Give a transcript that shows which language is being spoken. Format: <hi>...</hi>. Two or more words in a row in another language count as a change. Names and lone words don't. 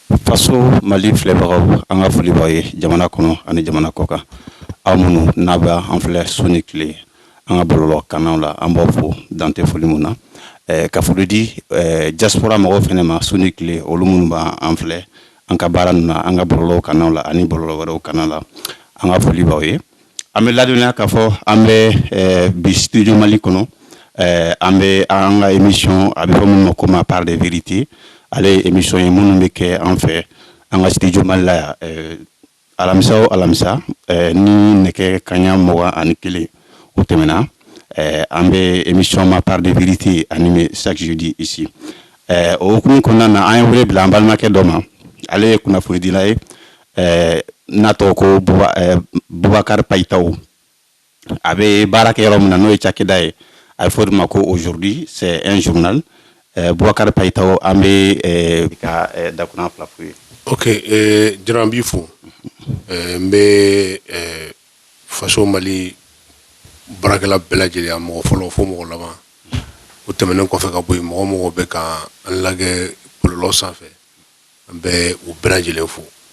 <bm>faso Mali filɛbagaw an ka foli b'aw ye jamana kɔnɔ ani jamana kɔ kan aw minnu n'a bɛ an filɛ su ni tile an ka bɔlɔlɔ kannaw la an b'aw fo dan tɛ foli mun na ka foli di diaspora mɔgɔw fɛnɛ ma su ni tile olu minnu b'an filɛ an ka baara ninnu na an ka bɔlɔlɔ kannaw la ani bɔlɔlɔ wɛrɛw kannaw la an ka foli b'aw ye an bɛ ladɔnniya k'a fɔ an bɛ bi studio Mali kɔnɔ an bɛ an ka émission a bɛ fɔ minnu ma ko</bm> <fr>ma part de vérité</fr> <bm>ale ye émission ye minnu bɛ kɛ an fɛ an ka studio Mali la alamisa o alamisa ni nɛgɛ kaɲa 21 o tɛmɛna an bɛ émission ma</bm> <fr>part de vérité animé chaque jeudi ici</fr> <bm>o hukumu kɔnɔna na an ye wele bila an balimakɛ dɔ ma ale ye kunnafonidila ye n'a tɔgɔ ko Boubacar Payitaw a bɛ baara kɛ yɔrɔ min na n'o ye cakɛda ye a bɛ fɔ o de ma ko</bm> <fr>aujourd'hui c'est un journal</fr> <bm>Boubacar Payitaw an bɛ ka dakunan fila f'u ye. Ok, jara n b'i fo n bɛ faso Mali baarakɛla bɛɛ lajɛlen mɔgɔ fɔlɔ fo mɔgɔ laban o tɛmɛnen kɔfɛ ka bɔ yen mɔgɔ mɔgɔ bɛ ka an lagɛ bɔlɔlɔ sanfɛ an bɛ u bɛɛ lajɛlen fo.</bm>